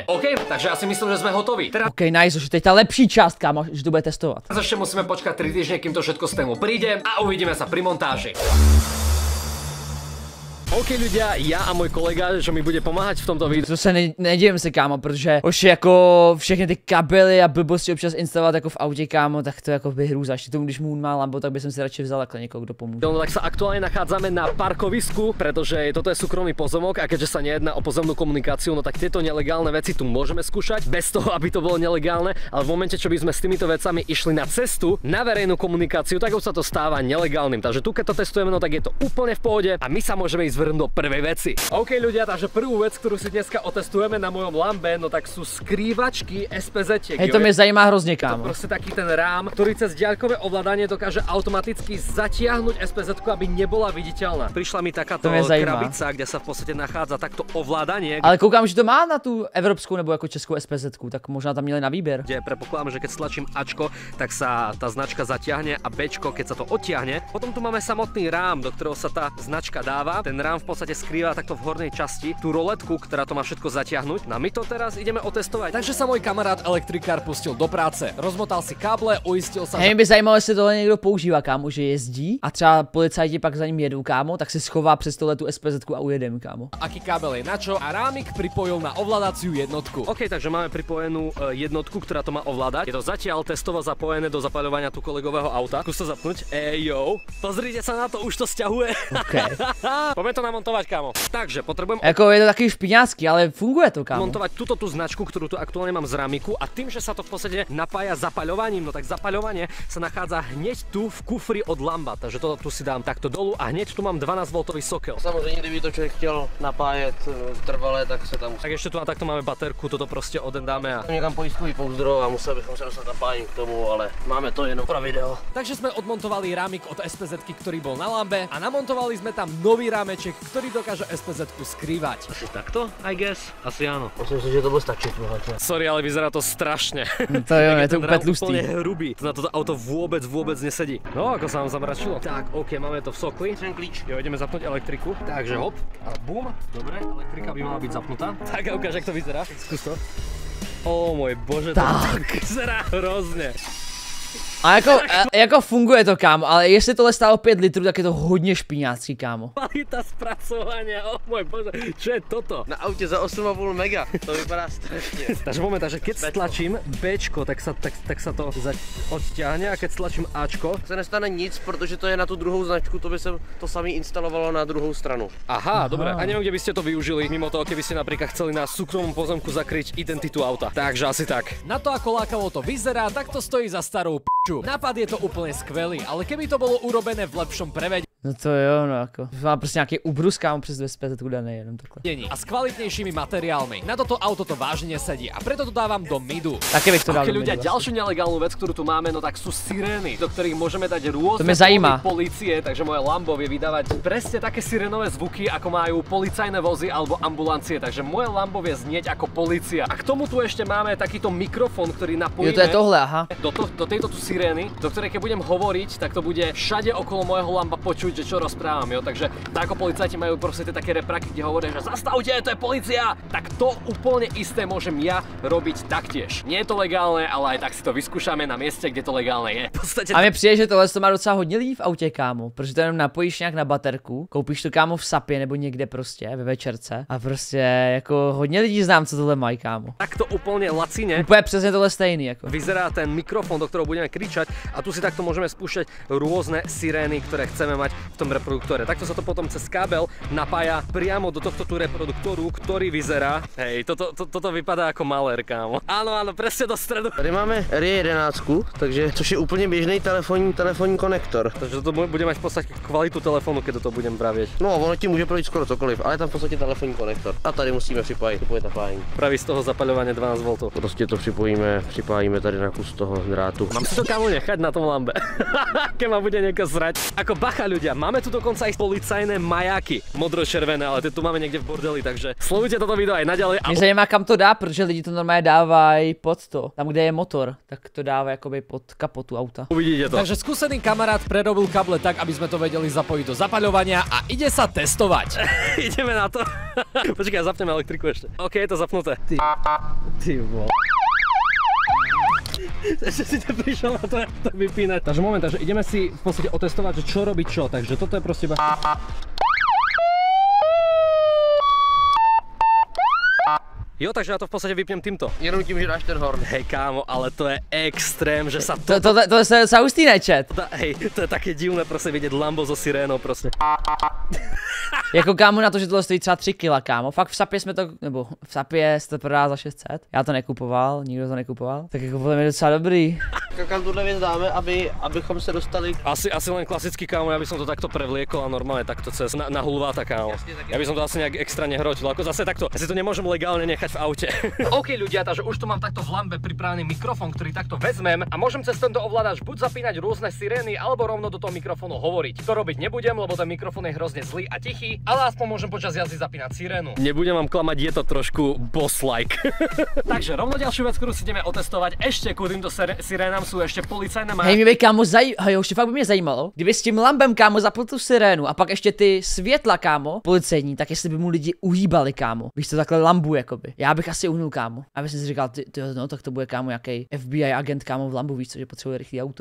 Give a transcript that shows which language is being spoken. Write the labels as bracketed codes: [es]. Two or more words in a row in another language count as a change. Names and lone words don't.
[sk] OK, takže ja si myslím, že sme hotoví. Teraz [en] OK, nice, [cs] že teď ta lepší část, kámo, že to bude testovat. [sk] ešte musíme počkať 3 týždne, kým to všetko z tému príde a uvidíme sa pri montáži. OK ľudia, ja a môj kolega, že mi bude pomáhať v tomto videu. [cs] To se nedivím se, kámo, protože už jako všechny ty kabely a blbosti občas instalovat jako v autě, kámo, tak to jako vyhrůzáš. Tomu, když mu má Lambo, tak by [sk] som si radšej vzal [cs] jako někoho, kdo pomůže. [sk] No tak sa aktuálne nachádzame na parkovisku, pretože toto je súkromný pozemok a keďže sa nejedná o pozemnú komunikáciu, no tak tieto nelegálne veci tu môžeme skúšať bez toho, aby to bolo nelegálne, ale v momente, čo by sme s týmito vecami išli na cestu, na verejnú komunikáciu, tak už sa to stáva nelegálnym. Takže tu keď to testujeme, no tak je to úplne v pohode a my sa môžeme ísť vrhnúť do prvej veci. OK ľudia, takže prvú vec, ktorú si dneska otestujeme na mojom Lambe, no tak sú skrývačky SPZ-tiek. [cs] Hej, to mě zajímá hrozně, kámo. [sk] Proste taký ten rám, ktorý cez diaľkové ovládanie dokáže automaticky zatiahnuť SPZ-ku, aby nebola viditeľná. Prišla mi takáto krabica, kde sa v podstate nachádza takto ovládanie. [cs] Ale koukám, že to má na tu evropskou nebo jako českou SPZ-ku, tak možná tam měli na výběr. [sk] Kde predpokladám, že keď stlačím Ačko, tak sa tá značka zatiahne a Bčko, keď sa to odtiahne. Potom tu máme samotný rám, do ktorého sa tá značka dáva. Ten rám v podstate skrýva takto v hornej časti tú roletku, ktorá to má všetko zatiahnuť. No a my to teraz ideme otestovať. Takže sa môj kamarát elektrikár pustil do práce. Rozmotal si káble, uistil sa, [cs] Hej, mě by zajímalo, jestli tohle někdo používá, kámo, že jezdí a třeba policajti pak za ním jedou, kámo, tak si schová přes tohle tu SPZ-ku a ujedem, kámo. [sk] aký kábel je na čo a rámik pripojil na ovládaciu jednotku. OK, takže máme pripojenú jednotku, ktorá to má ovládať. Je to zatiaľ testovo zapojené do zapaľovania tu kolegového auta. Skús to zapnúť. Jo. Pozrite sa na to, už to sťahuje. OK. Poďme to namontovať, kámo. Takže potrebujem [cs] Jako je to takový špiňácký, ale funguje to, kámo. [sk] montovať túto tú značku, ktorú tu aktuálne mám z ramiku a tým, že sa to v podstate napája zapaľovaním, no tak zapaľovanie sa nachádza hneď tu v kufri od Lamba. Takže toto tu si dám takto dolu a hneď tu mám 12V sokel. [cs] Samozřejmě, kdyby to člověk chtěl napájet trvale, tak se tam musí. [sk] Tak ešte tu a takto máme baterku, toto proste odendáme a [cs] Někam pojistkový pouzdro a musel bychom se dostat napájení k tomu, ale máme to jenom pro video. [sk] Takže sme odmontovali rámik od SPZ-ky, ktorý bol na Lambe a namontovali sme tam nový rámeček háčik, ktorý dokáže SPZ-ku skrývať. Asi takto, [en] I guess? [sk] Asi áno. Myslím si, že to bude stačiť. Sorry, ale vyzerá to strašne. [cs] To je to úplne tlustý. [sk] Úplne hrubý. Na toto auto vôbec nesedí. No, ako sa vám zamračilo. Tak, OK, máme to v sokli. [cs] Ten klíč. [sk] Jo, ideme zapnúť elektriku. Takže hop a bum. Dobre, elektrika by mala byť zapnutá. Tak a ukáž, jak to vyzerá. Skús to. Ó môj bože, to vyzerá hrozne. [cs] A jako funguje to, kámo, ale jestli tohle stálo 5 litrů, tak je to hodně špiňácký, kámo. [sk] Kvalita spracovania, ó môj bože, čo je toto? [cs] Na autě za 8,5 mega, to vypadá strašně. [sk] Takže moment, takže keď stlačím Bčko, tak sa to odťahne, a keď stlačím Ačko [cs] Se nestane nic, protože to je na tu druhou značku, to by se to samý instalovalo na druhou stranu. [sk] Aha, dobre. A neviem, kde by ste to využili, mimo toho, keby ste napríklad chceli na súkromnom pozemku zakryť identitu auta. Takže asi tak. Na to, ako lákavo to vyzerá, tak to stojí za starou p***u. Nápad je to úplne skvelý, ale keby to bolo urobené v lepšom prevedení [cs] No to jo, no jako. Má prostě nějaký ubrus, kámo, přes 250 daný, jenom takhle. [sk] a s kvalitnejšími materiálmi. Na toto auto to vážne sedí a preto to dávam do midu. [cs] Taky bych to dal [sk] Keď do ľudia, midu, ďalšiu nelegálnu vec, ktorú tu máme, no tak sú sirény, do ktorých môžeme dať [cs] To [sk] rôzne [cs] mě zajímá. [sk] polície, takže moje Lambo vie vydávať presne také sirénové zvuky, ako majú policajné vozy alebo ambulancie, takže moje Lambo vie znieť ako polícia. A k tomu tu ešte máme takýto mikrofón, ktorý napojíme [cs] Jo, to je tohle, aha. [sk] do tejto tu sirény, do ktorej keď budem hovoriť, tak to bude všade okolo môjho Lamba počuť, že čo rozprávam. Jo, takže tak ako policajti majú proste tie také repraky, kde hovoria, že zastavte, to je polícia, tak to úplne isté môžem ja robiť taktiež. Nie je to legálne, ale aj tak si to vyskúšame na mieste, kde to legálne je. V podstate [cs] A mně přijde, že tohle to má docela hodně lidí v autě, kámo, protože to jenom napojíš nějak na baterku, koupíš to, kámo, v Sapě nebo někde prostě ve večerce a prostě jako hodně lidí znám, co tohle mají, kámo. [sk] takto úplne lacine [cs] Úplně přesně tohle stejný, jako. [sk] vyzerá ten mikrofón, do ktorého budeme kričať, a tu si takto môžeme spúšťať rôzne sirény, ktoré chceme mať v tom reproduktore. Takto sa to potom cez kábel napája priamo do tohto tu reproduktoru, ktorý vyzerá. Hej, toto vypadá ako malér, kámo. Áno, presne do stredu. [cs] Tady máme R11, takže, což je úplně běžný telefonní konektor. [sk] Takže to bude mať v podstate kvalitu telefónu, keď to budem pravieť. [cs] No, ono ti může projít skoro cokoliv, ale je tam v podstatě telefonní konektor. A tady musíme připojit napájení. [sk] Praví z toho zapaľovania 12 V. [cs] Prostě to připájíme tady na kus toho drátu. [sk] Mám si to, kámo, nechať na tom Lambe. Keď ma bude niekto zrať. Ako bacha, ľudia, máme tu dokonca aj policajné majáky, modro-červené, ale tie tu máme niekde v bordeli, takže sledujte toto video aj naďalej. [cs] Mě zajímá, kam to dá, protože lidi to normálně dávají pod to. Tam, kde je motor, tak to dává jakoby pod kapotu auta. [sk] Uvidíte to. Takže skúsený kamarát prerobil kable tak, aby sme to vedeli zapojiť do zapaľovania a ide sa testovať. Ideme na to. Počkaj, zapneme elektriku ešte. OK, je to zapnuté. Ty vole. Ešte si to prišiel na to, jak to vypínať. Takže moment, takže ideme si v podstate otestovať, že čo robí čo. Takže toto je proste iba... Jo, takže ja to v podstate vypnem týmto. [cs] Jenom tím, že dáš ten horn. [sk] Hej kámo, ale to je extrém, že sa [cs] To se docela hustý, ne, chat? [sk] Hej, to je také divné proste vidieť Lambo so sirénou proste. [cs] Jako kámo, na to, že tohle stojí třeba 3 kg, kámo. Fakt v Sapě jsme to, nebo v Sapě se to prodá za 600. Já to nekupoval, nikdo to nekupoval. Tak jako podle mě docela dobrý. Kam tuhle věc dáme, abychom se dostali... [sk] Asi len klasický, kámo, ja by som to takto prevliekol a normálne takto cez na hulváta, kámo. Ja by som to asi nejak extra nehrotil, ako zase takto. Ja si to nemôžem legálne nechať v aute. OK ľudia, takže už tu mám takto v Lambe pripravený mikrofón, ktorý takto vezmem a môžem cez tento ovládač buď zapínať rôzne sirény, alebo rovno do toho mikrofónu hovoriť. To robiť nebudem, lebo ten mikrofón je hrozne zlý a tichý, ale aspoň môžem počas jazdy zapínať sirénu. Nebudem vám klamať, je to trošku boss-like. Takže rovno ďalšiu vec, ktorú si ideme otestovať, ešte ku týmto sirénám sú ešte policajné majáky. [cs] Hej, mě by kámo ještě fakt by mě zajímalo, kdyby s tím Lambem, kámo, zapl tu sirénu a pak ještě ty světla, kámo, policejní, tak jestli by mu lidi uhýbali, kámo. Víš to, takhle Lambu, jakoby. Já bych asi uhnul, kámo. A bych si říkal, no tak to bude, kámo, jaký FBI agent, kámo, v Lambu, víš co, že potřebuje rychlý auto.